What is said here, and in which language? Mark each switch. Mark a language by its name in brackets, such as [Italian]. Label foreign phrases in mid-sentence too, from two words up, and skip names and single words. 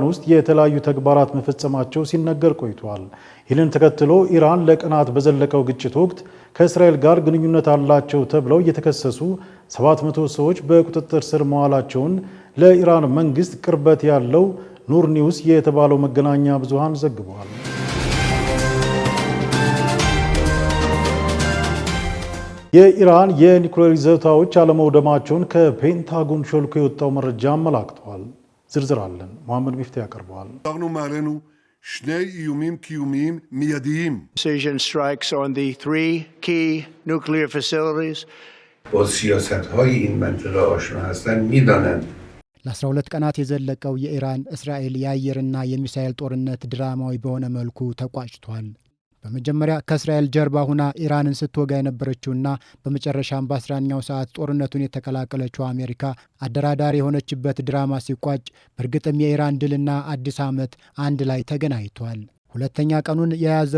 [Amharic] ውስጥ የተለያዩ ተግባራት መፈጸማቸው ሲነገር ቆይቷል። ይህንን ተከትሎ ኢራን ለቀናት በዘለቀው ግጭት ወቅት ከእስራኤል ጋር ግንኙነት አላቸው ተብለው የተከሰሱ 700 ሰዎች በቁጥጥር ስር መዋላቸውን ለኢራን መንግስት ቅርበት ያለው ኑር ኒውስ የተባለው መገናኛ ብዙሃን ዘግበዋል። የኢራን የኒውክሌር ይዞታዎች አለመውደማቸውን ከፔንታጎን ሾልኮ የወጣው መረጃ አመላክተዋል። ዝርዝር አለን። መሐመድ ሚፍታ ያቀርበዋል። [Hebrew] שני איומים קיומיים מיידיים. [English] Precision strikes on the 3 key nuclear facilities. [Persian] با سیاست‌های این منطقه آشنا هستند می‌دانند. [Amharic] ለ12 ቀናት የዘለቀው የኢራን እስራኤል የአየርና የሚሳኤል ጦርነት ድራማዊ በሆነ መልኩ ተቋጭቷል። በመጀመሪያ ከእስራኤል ጀርባ ሁና ኢራንን ስትወጋ የነበረችውና በመጨረሻም በ11ኛው ሰዓት ጦርነቱን የተቀላቀለችው አሜሪካ አደራዳሪ የሆነችበት ድራማ ሲቋጭ በእርግጥም የኢራን ድልና አዲስ ዓመት አንድ ላይ ተገናኝቷል። ሁለተኛ ቀኑን የያዘው